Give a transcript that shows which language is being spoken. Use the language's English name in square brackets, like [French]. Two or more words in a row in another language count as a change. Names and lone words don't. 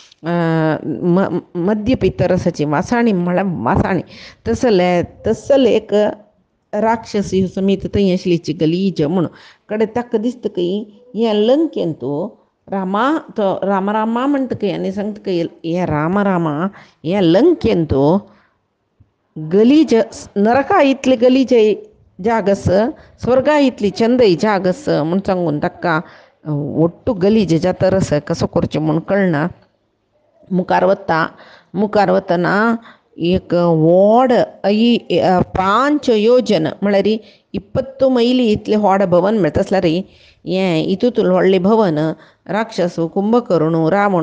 [Konkani] मध्य पित्तरसाची वासाणी म्हळ्यार वासाणी तसले एक राक्षसी समीत थंय आशिल्लीची गलीज म्हूण कडेन ताका दिसतकय हें लंकेन तूं रामा म्हणटकय आनी सांगतकय हें रामा हें लंकेन तूं गलीज नरका इतली गलीज जाग आस स्वर्गा इतली चंदय जाग आस म्हूण सांगून ताका ओट्टु गलीज जातरस कसो करचें म्हूण कळना मुखार वतना एक व्हड 5 योजन म्हळ्यार 20 मैली इतलें व्हड भवन मेळटा तसल्यार हें हितूंतून व्हडलें भवन राक्षस कुंभकर्ण रावण